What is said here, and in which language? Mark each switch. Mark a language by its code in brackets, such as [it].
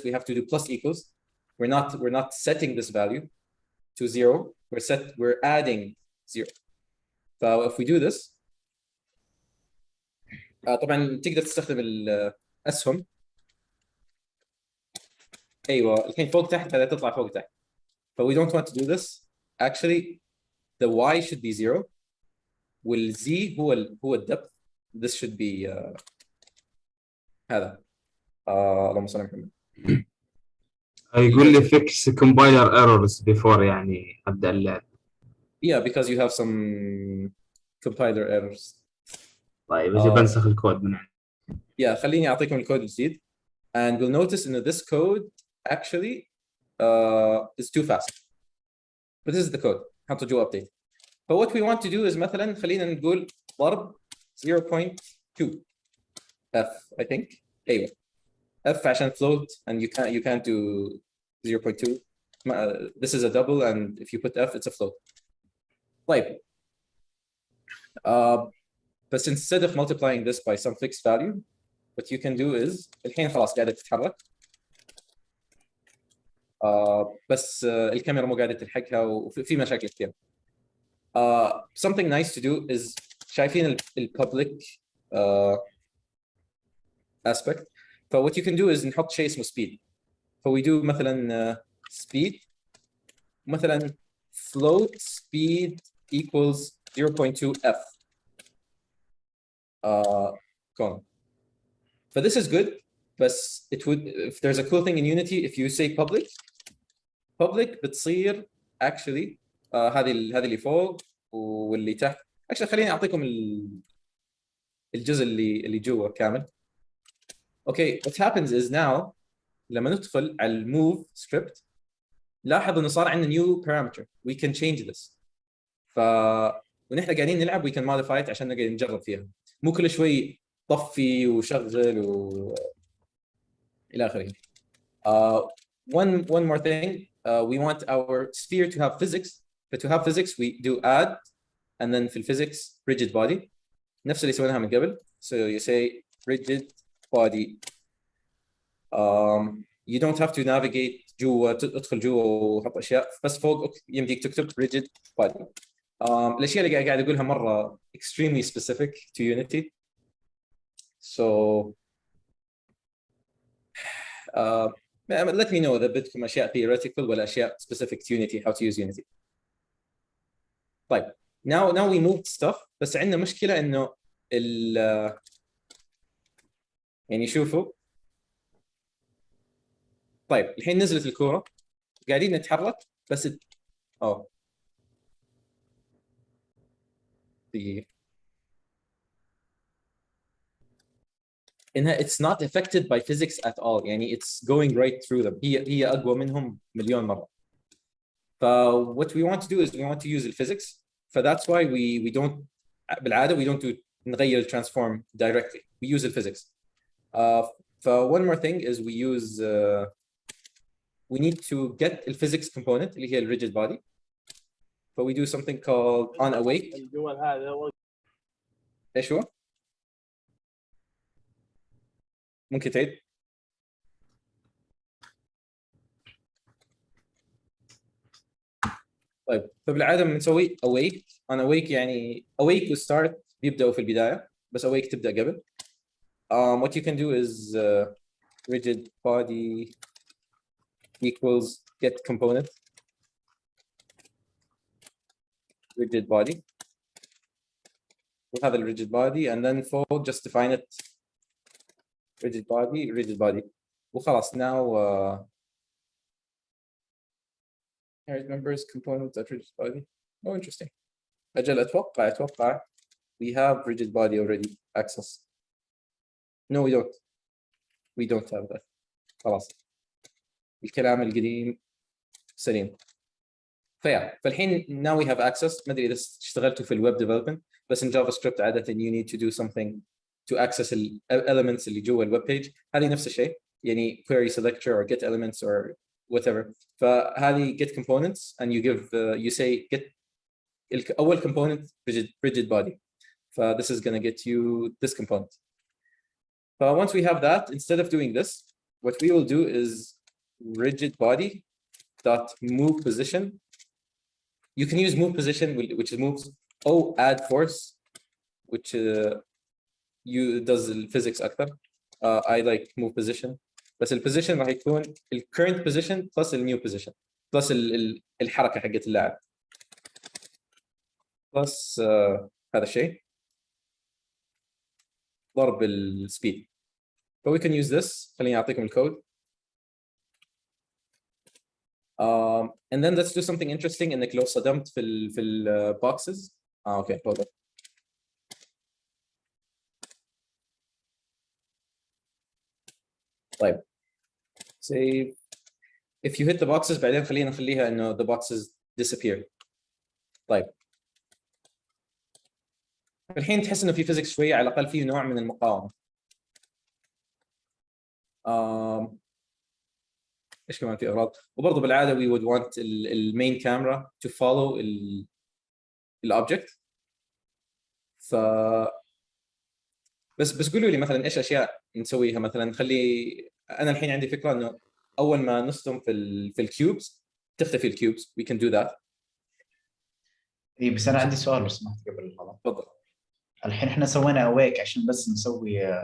[en] We have to do plus equals. We're not setting this value to 0. We're adding 0. So if we do this, [ar] طبعا تقدر تستخدم الأسهم. أيوة الحين فوق تحت هذا تطلع فوق تحت. [en] But we don't want to do this. Actually, the y should be 0. [ar] وال z هو الدبث. [en] This should be [ar] هذا. اللهم صل على محمد. يقول لي [en] fix compiler errors before [ar] يعني ابدا اللعب. [en] Yeah, because you have some compiler errors. [ar] طيب اجي بنسخ الكود من عندي. Yeah, خليني اعطيكم الكود الجديد. [en] And we'll notice that this code actually is too fast. But this is the code. [ar] حطوا جوا update. [en] But what we want to do is [ar] مثلا خلينا نقول ضرب [en] 0.2 f I think. [ar] أيوة. [en] f [ar] عشان [en] float and you can't do 0.2. This is a double and if you put f it's a float. [ar] طيب. [en] But instead of multiplying this by some fixed value, what you can do is [ar] الحين خلاص قاعدة تتحرك. بس الكاميرا مو قاعدة تلحقها وفي مشاكل كثير. [en] Something nice to do is [ar] شايفين ال [en] public aspect. So what you can do is [ar] نحط شيء اسمه [en] speed. So we do مثلا speed مثلا float speed equals 0.2 f. Column. But this is good. But it would if there's a cool thing in Unity if you say public بتصير actually [ar] هذه اللي فوق واللي تحت. actually خليني اعطيكم الجزء اللي جوا كامل. [en] Okay, what happens is now [ar] لما ندخل على المove script لاحظ انه صار عندنا [en] new parameter. We can change this. [ar] ونحن قاعدين نلعب [en] we can modify it [ar] عشان نقدر نجرب فيها. مو كل شوي طفي وشغل الى اخره. [en] One more thing. We want our sphere to have physics. But to have physics we do add and then في physics rigid body. [ar] نفس اللي سويناها من قبل. [en] So you say rigid body. You don't have to navigate [ar] جوا تدخل جوا وحط اشياء بس فوق يمديك تكتب rigid body. الاشياء اللي قاعد اقولها مره [en] extremely specific to Unity. So let me know [ar] إذا بدكم أشياء [en] theoretical ولا أشياء specific to Unity, how to use Unity. [ar] طيب, [en] now we moved stuff, [ar] بس عندنا مشكلة إنه يعني شوفوا. طيب, الحين نزلت الكورة, قاعدين نتحرك, بس [en] the إنها it's not affected by physics at all. يعني it's going right through them. [ar] هي أقوى منهم مليون مرة. [en] what we want to do is we want to use the physics. That's why we don't [ar] بالعادة [en] we don't [ar] نغير [en] transform directly. We use the physics. one more thing is we use we need to get the physics component [ar] اللي هي [en] rigid body. We do something called on awake. [ar] ايش هو؟ ممكن تعيد؟ طيب فبالعاده بنسوي awake on awake يعني awake و start بيبداوا في البدايه بس awake تبدا قبل. [en] What you can do is rigid body equals get component rigid body. We'll have a rigid body and then for just define it rigid body وخلاص now inherit members component that rigid body. Oh, interesting. [ar] أجل أتوقع [en] we have rigid body already access. No, we don't have that. [ar] خلاص الكلام القديم سليم. فالحين [en] now we have access. [ar] ما أدري إذا اشتغلتوا في الويب development بس [en] in JavaScript [ar] عادة [en] you need to do something to access [ar] ال elements اللي جوا الويب page. هذه نفس الشيء يعني [en] query selector or get elements or whatever. فهذه get components and you give you say get أول component rigid body. This is going to get you this component. But once we have that, instead of doing this, what we will do is rigid body dot move position. You can use move position, which is moves. Add force, which does the physics أكثر. I like move position. [ar] بس البوزيشن راح يكون [en] current position plus new position [ar] plus الحركة حقت اللاعب plus هذا الشيء ضرب السبيد. [en] we can use this. [ar] خليني أعطيكم الكود. [en] And then let's do something interesting [ar] إنك لو صدمت في ال [en] boxes. Okay, hold on. طيب. Say if you hit the boxes [ar] بعدين خلينا نخليها إنه [en] the boxes disappear. [ar] طيب. الحين تحس إنه في فيزيكس شوية على الأقل فيه نوع من المقاومة. إيش كمان في أغراض وبرضه بالعادة [en] we would want the main camera to follow the object. [ar] بس قولوا لي مثلا إيش أشياء نسويها مثلا نخلي أنا الحين عندي فكرة إنه أول ما نصدم في الكيوبز تختفي الكيوبز. [en] We can do that. [ar] إيه بس أنا عندي سؤال لو سمحت قبل الغلط. تفضل. الحين إحنا سوينا awake عشان بس نسوي